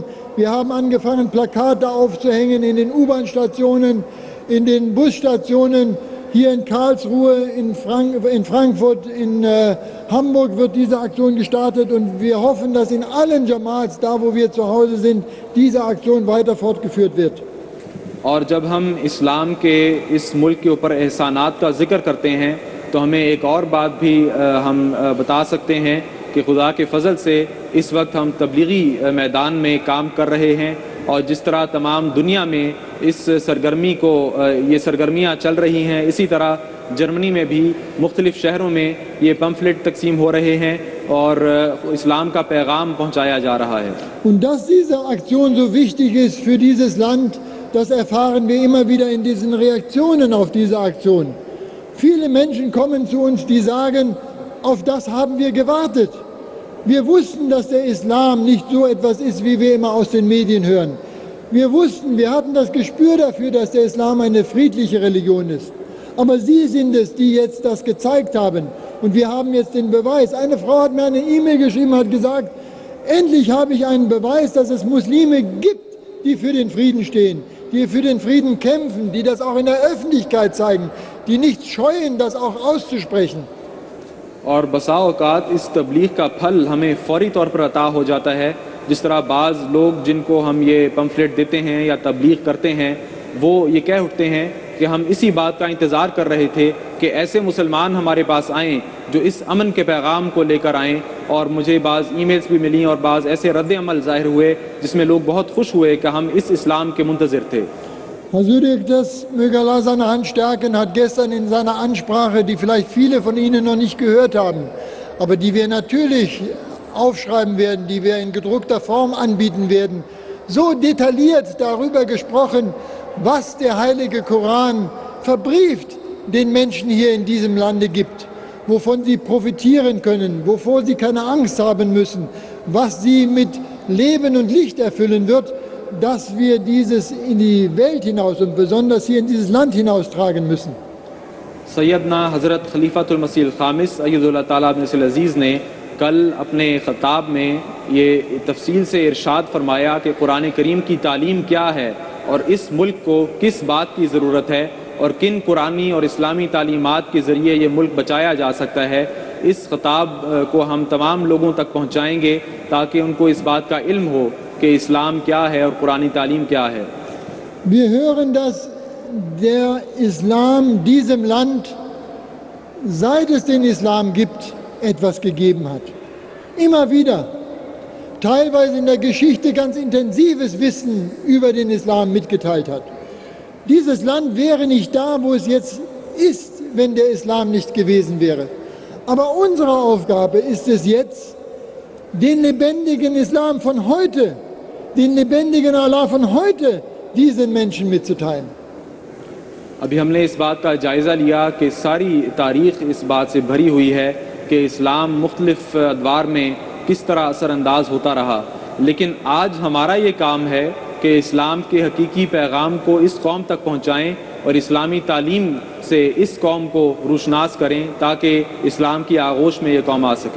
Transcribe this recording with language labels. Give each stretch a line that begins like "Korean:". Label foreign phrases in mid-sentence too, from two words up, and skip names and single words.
German: Wir haben angefangen, Plakate aufzuhängen in den U-Bahn-Stationen, in den Busstationen. Hier in Karlsruhe, in Frankfurt, in Hamburg wird diese Aktion gestartet und wir hoffen, dass in allen Jamaats, da wo wir zu Hause sind, diese Aktion weiter fortgeführt wird.
Urdu: اور جب ہم اسلام کے اس ملک کے اوپر احسانات کا ذکر کرتے ہیں تو ہمیں ایک اور بات بھی ہم بتا سکتے ہیں کہ خدا کے فضل سے اس وقت ہم تبلیغی میدان میں کام کر رہے ہیں اور جس طرح تمام دنیا میں اس سرگرمی کو یہ سرگرمیاں چل رہی ہیں، اسی طرح جرمنی میں بھی مختلف شہروں میں یہ پمفلٹ تقسیم ہو رہے ہیں اور اسلام کا پیغام پہنچایا جا رہا ہے.
German: Und dass diese Aktion so wichtig ist für dieses Land, das erfahren wir immer wieder in diesen Reaktionen auf diese Aktion. Viele Menschen kommen zu uns, die sagen, auf das haben wir gewartet. Wir wussten, dass der Islam nicht so etwas ist, wie wir immer aus den Medien hören. Wir wussten, wir hatten das Gespür dafür, dass der Islam eine friedliche Religion ist. Aber Sie sind es, die jetzt das gezeigt haben. Und wir haben jetzt den Beweis. Eine Frau hat mir eine E-Mail geschrieben, hat gesagt, endlich habe ich einen Beweis, dass es Muslime gibt, die für den Frieden stehen, die für den Frieden kämpfen, die das auch in der Öffentlichkeit zeigen, die nicht scheuen, das auch auszusprechen.
Urdu: اور بسا اوقات اس تبلیغ کا پھل ہمیں فوری طور پر عطا ہو جاتا ہے. جس طرح بعض لوگ جن کو ہم یہ پمفلٹ دیتے ہیں یا تبلیغ کرتے ہیں وہ یہ کہہ اٹھتے ہیں کہ ہم اسی بات کا انتظار کر رہے تھے کہ ایسے مسلمان ہمارے پاس آئیں جو اس امن کے پیغام کو لے کر آئیں. اور مجھے بعض ای میلز بھی ملی اور بعض ایسے رد عمل ظاہر ہوئے جس میں لوگ بہت خوش ہوئے کہ ہم اس اسلام کے منتظر تھے.
German: Hasurik, das möge Allah seine Hand stärken, hat gestern in seiner Ansprache, die vielleicht viele von Ihnen noch nicht gehört haben, aber die wir natürlich aufschreiben werden, die wir in gedruckter Form anbieten werden, so detailliert darüber gesprochen, was der heilige Koran verbrieft den Menschen hier in diesem Lande gibt, wovon sie profitieren können, wovor sie keine Angst haben müssen, was sie mit Leben und Licht erfüllen wird, dass wir dieses in die Welt hinaus und besonders hier in dieses Land hinaustragen müssen.
Urdu: سیدنا حضرت خلیفۃ المسیح خامس ایدہ اللہ تعالیٰ بن عزیز نے کل اپنے خطاب میں یہ تفصیل سے ارشاد فرمایا کہ قرآن کریم کی تعلیم کیا ہے اور اس ملک کو کس بات کی ضرورت ہے اور کن قرآنی اور اسلامی تعلیمات کے ذریعے یہ ملک بچایا جا سکتا ہے. اس خطاب کو ہم تمام لوگوں تک پہنچائیں گے تاکہ ان کو اس بات کا علم ہو کہ اسلام کیا ہے اور قرآنی تعلیم کیا ہے.
German: Wir hören, dass der Islam diesem Land, seit es den Islam gibt, etwas gegeben hat. Immer wieder. Teilweise in der Geschichte ganz intensives Wissen über den Islam mitgeteilt hat. Dieses Land wäre nicht da, wo es jetzt ist, wenn der Islam nicht gewesen wäre. Aber unsere Aufgabe ist es jetzt, den lebendigen Islam von heute, den lebendigen Allah von heute, diesen Menschen mitzuteilen.
Urdu: ابھی ہم نے اس بات کا جائزہ لیا کہ ساری تاریخ اس بات سے بھری ہوئی ہے کہ اسلام مختلف ادوار میں کس طرح اثرانداز ہوتا رہا، لیکن آج ہمارا یہ کام ہے کہ اسلام کے حقیقی پیغام کو اس قوم تک پہنچائیں اور اسلامی تعلیم سے اس قوم کو روشناس کریں تاکہ اسلام کی آغوش میں یہ قوم آ سکے.